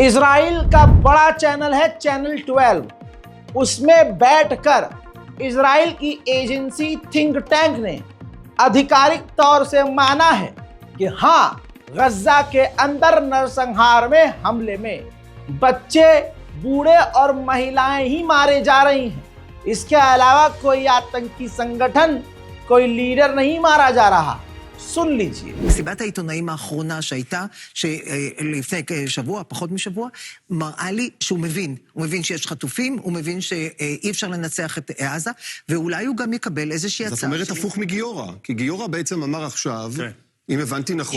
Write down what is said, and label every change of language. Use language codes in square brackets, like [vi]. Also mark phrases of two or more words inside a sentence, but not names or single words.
[hi] इजराइल का बड़ा चैनल है चैनल 12, उसमें बैठकर इजराइल की एजेंसी [en] think tank [hi] ने आधिकारिक तौर से माना है कि हाँ, गजा के अंदर नरसंहार में हमले में बच्चे, बूढ़े और महिलाएं ही मारे जा रही हैं। इसके अलावा कोई आतंकी संगठन, कोई लीडर नहीं मारा जा रहा। सुन लीजिए। [he] מסיבת העיתונאים האחרונה שהייתה, שלפני שבוע, פחות משבוע, מראה לי שהוא מבין. הוא מבין שיש חטופים, הוא מבין שאי אפשר לנצח את עזה, ואולי הוא גם יקבל איזושהי הצעה. זאת אומרת הפוך מגיורא, כי גיורא בעצם אמר עכשיו, אם הבנתי נכון,